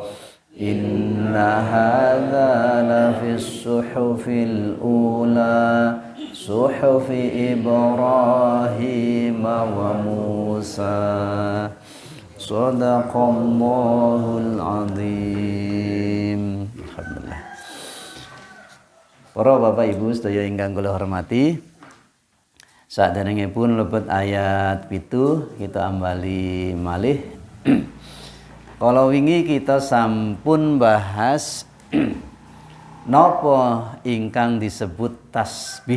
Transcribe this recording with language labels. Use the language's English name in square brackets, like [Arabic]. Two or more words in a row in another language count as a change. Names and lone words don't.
[Arabic] إن هذا لفي الصحف الأولى صحف إبراهيم وموسى. صدق الله العظيم. Alhamdulillah. [Javanese] Para bapak ibu sedaya ingkang kula hormati, saderengipun lebet ayat 7 kita ambali malih. Kalau wingi kita sampun bahas napa ingkang disebut tasbih.